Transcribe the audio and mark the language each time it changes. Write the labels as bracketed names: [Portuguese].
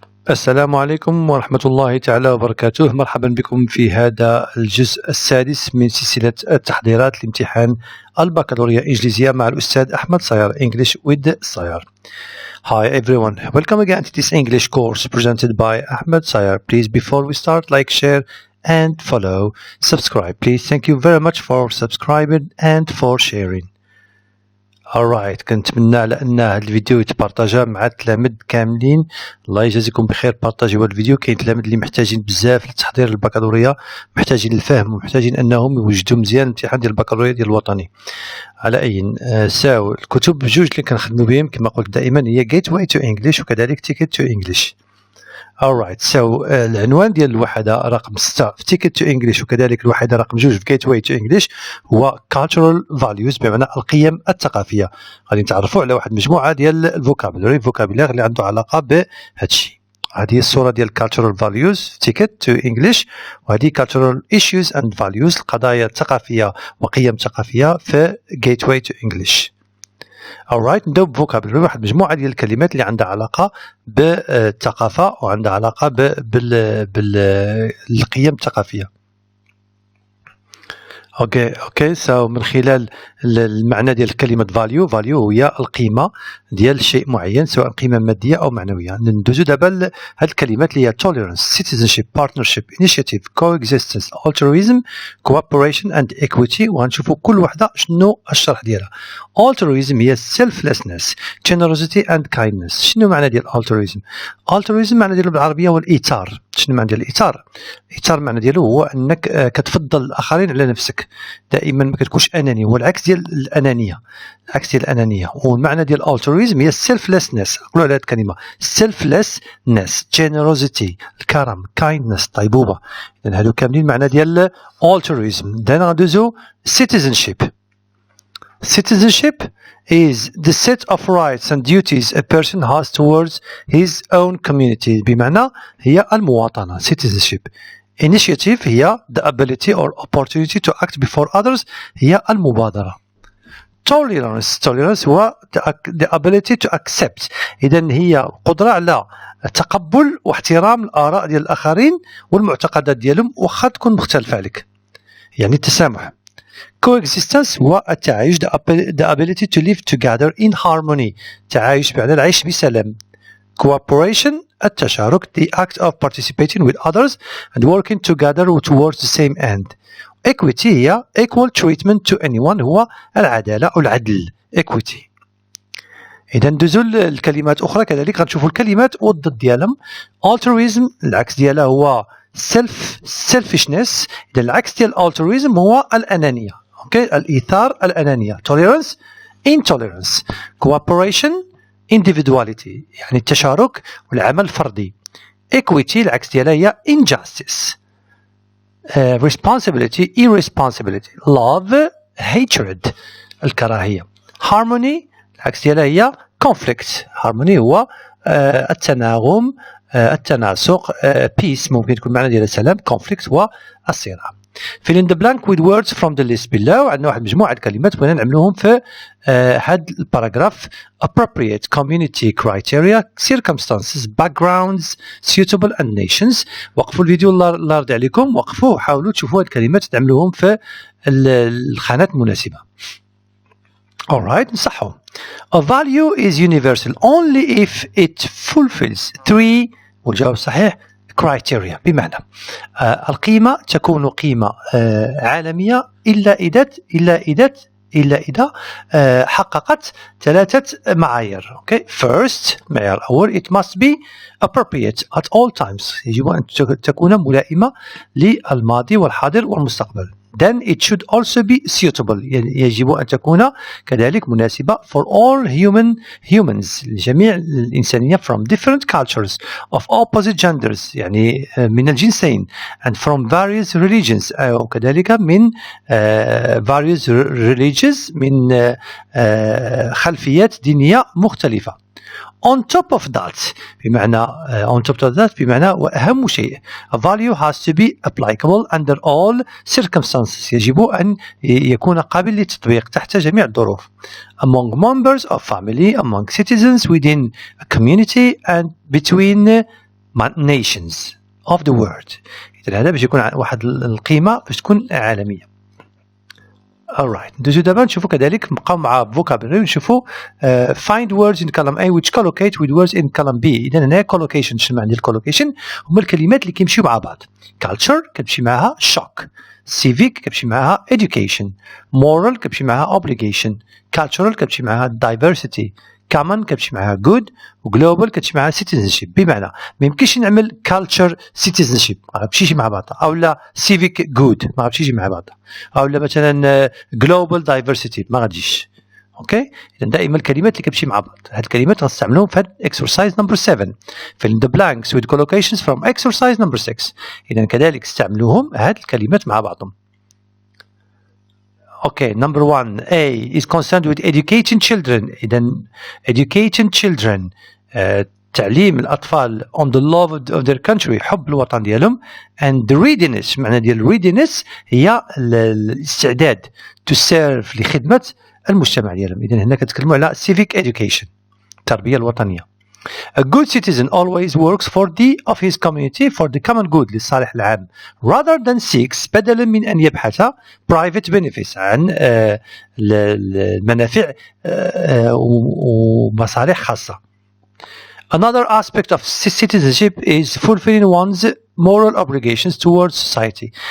[Arabic] السلام عليكم ورحمة الله تعالى وبركاته. مرحبا بكم في هذا الجزء السادس من سلسلة التحضيرات لامتحان البكالوريا الإنجليزية مع الأستاذ أحمد سيار English with SAYAR. [English] Hi everyone, welcome again to this English course presented by Ahmed Sayar. Please, before we start, like, share and follow, subscribe please. Thank you very much for subscribing and for sharing. [Arabic] alright, كنتمنى على ان هذا الفيديو يتبارطاجا مع التلاميذ كاملين. الله يجازيكم بخير، بارطاجيو هذا الفيديو. كاين تلاميذ اللي محتاجين بزاف لتحضير البكالوريا، محتاجين الفهم ومحتاجين انهم يوجدوا مزيان الامتحان ديال البكالوريا ديال الوطني. على اي ساو الكتب بجوج اللي كنخدموا بهم كما قلت دائما هي Gateway to English وكذلك Ticket to English. alright, so العنوان ديال الوحدة رقم 6 في Ticket to English وكذلك الوحدة رقم 2 في Gateway to English هو Cultural Values، بمعنى القيم الثقافية. غادي نتعرفوا على واحد مجموعة ديال الفوكابولري اللي عنده علاقة بهذا الشيء. هذه الصورة ديال Cultural Values Ticket to English، وهذه Cultural Issues and Values، القضايا الثقافية وقيم ثقافية في Gateway to English. alright، نبداو بفوكابولري، واحد مجموعة ديال الكلمات اللي عندها علاقة بالثقافة وعندها علاقة بالقيم الثقافية. اوكي سو من خلال المعنى ديال كلمة فاليو هي القيمة ديال شيء معين، سواء قيمة مادية أو معنوية. ندوزو دابا هاد الكلمات اللي هي tolerance, citizenship, partnership, initiative, coexistence, altruism, cooperation and equity، وغنشوفو كل وحدة شنو الشرح ديالها. [English] altruism هي selflessness, generosity and kindness. [Arabic] شنو معنى ديال altruism؟ altruism معنى ديالو بالعربية هو الإيثار. شنو معنى ديال الإيثار؟ الإيثار معنى ديالو هو أنك كتفضل الآخرين على نفسك، دائما ما كتكونش أناني، هو العكس ديال الأنانية. والمعنى ديال altruism هي selflessness. نقولوا على هذه الكلمة [English] selflessness, generosity، [Arabic] الكرم، kindness، طيبوبة. إذن هادو كاملين معنى ديال altruism. دانا غندوزو citizenship. [English] Citizenship is the set of rights and duties a person has towards his own community، [Arabic] بمعنى هي المواطنة. [English] citizenship. Initiative هي the ability or opportunity to act before others، [Arabic] هي المبادرة. Tolerance هو [English] the ability to accept، [Arabic] إذن هي قدرة على تقبل واحترام الآراء ديال الآخرين والمعتقدات ديالهم واخا تكون مختلفة عليك، يعني التسامح. [English] coexistence هو التعايش the ability to live together in harmony، [Arabic] تعايش بمعنى العيش بسلام. [English] cooperation التشارك the act of participating with others and working together towards the same end. equity هي equal treatment to anyone، [Arabic] هو العدالة أو العدل [English] equity. [Arabic] إذا ندوزو الكلمات أخرى كذلك غنشوفوا الكلمات والضد ديالهم. altruism العكس ديالها هو selfishness، إذا العكس ديال altruism هو الأنانية. الإيثار، الأنانية. tolerance intolerance. cooperation individuality، يعني التشارك والعمل الفردي. equity العكس ديالها هي injustice. [English] responsibility irresponsibility. love hatred، الكراهية. [Arabic] harmony العكس ديالها هي conflict. harmony هو التناغم، التناسق. peace ممكن يكون معنى ديال السلام. conflict هو الصراع. [English] fill in the blank with words from the list below. [Arabic] عندنا واحد مجموعة الكلمات بغينا نعملوهم في هاد الباراجراف. [English] appropriate community criteria, circumstances, backgrounds, suitable and nations. [Arabic] وقفوا الفيديو الله يرضي عليكم، وقفوا وحاولوا تشوفوا هاد الكلمات تعملوهم في الخانات المناسبة. alright، نصحهم. [English] a value is universal only if it fulfills 3، [Arabic] والجواب الصحيح criteria، بمعنى القيمة تكون قيمة عالمية إلا إذا حققت 3 معايير. first، معيار أول، [English] it must be appropriate at all times، [Arabic] يجب أن تكون ملائمة للماضي والحاضر والمستقبل. [English] then it should also be suitable، [Arabic] يعني يجب أن تكون كذلك مناسبة [English] for all humans، [Arabic] لجميع الإنسانية [English] from different cultures of opposite genders، [Arabic] يعني من الجنسين [English] and from various religions، وكذلك من various religions، [Arabic] من خلفيات دينية مختلفة. [English] on top of that [Arabic] بمعنى وأهم شيء [English] a value has to be applicable under all circumstances، [Arabic] يجب أن يكون قابل للتطبيق تحت جميع الظروف. [English] among members of family, among citizens, within a community and between nations of the world. [Arabic] إذا هذا باش يكون واحد القيمة باش تكون عالمية. [English] alright [Arabic] ندوزو دابا نشوفو كذلك نبقاو مع vocabulary ونشوفو [English] find words in column A which collocate with words in column B. [Arabic] إذا هنا collocation. شنو معنى الcollocation؟ هما الكلمات اللي كيمشيو مع بعض. culture كتمشي معها shock, civic كتمشي معها education, moral كتمشي معها obligation, cultural كتمشي معها diversity, common كتمشي معها good, وglobal كتمشي معها citizenship. بمعنى ما يمكنش نعمل culture citizenship ما غتمشيش مع بعضها، او لا civic good ما غتمشيش مع بعضها، او لا مثلا global diversity ما غتجيش. اوكي، اذا دائما الكلمات اللي كتمشي مع بعض هاد الكلمات غنستعملوهم في exercise number 7 [English] fill in the blanks with collocations from exercise number 6. [Arabic] اذا كذلك استعملوهم هاد الكلمات مع بعضهم. [English] Okay, number 1 A is concerned with educating children. إذا educating children [Arabic] تعليم الأطفال [English] on the love of their country [Arabic] حب الوطن ديالهم [English] and the readiness. [Arabic] معنى ديال readiness هي الاستعداد [English] to serve [Arabic] لخدمة المجتمع ديالهم. إذا هنا كنتكلموا على civic education التربية الوطنية. [English] A good citizen always works for of his community for the common good [Arabic] للصالح العام [English] rather than seeks [Arabic] بدلا من أن يبحث [English] private benefits [Arabic] عن المنافع ومصالح خاصة. [English] Another aspect of citizenship is fulfilling one's moral obligations towards society.